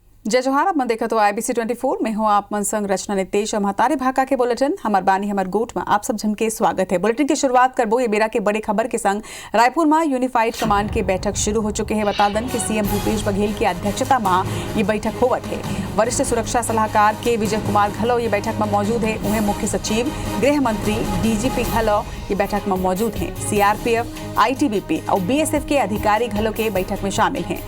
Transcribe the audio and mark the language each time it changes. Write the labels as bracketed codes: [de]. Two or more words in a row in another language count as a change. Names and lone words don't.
[hne] जय जोहार। आप मन देखा तो IBC 24 में हूँ आप मन संग रचना नितेश और महतारे भाका के बुलेटिन हमार बानी हमार गोट में आप सब जन के स्वागत है। बुलेटिन की शुरुआत करबो ये बेरा के बड़े खबर के संग रायपुर में यूनिफाइड कमांड की बैठक शुरू हो चुके हैं। बता दें कि CM भूपेश बघेल की अध्यक्षता में ये बैठक होवत है। वरिष्ठ सुरक्षा सलाहकार के विजय कुमार घलो ये बैठक में मौजूद है। उन्हें मुख्य सचिव गृह मंत्री DGP घलो ये बैठक में मौजूद हैं। CRPF ITBP और BSF के अधिकारी घलो के बैठक में शामिल हैं।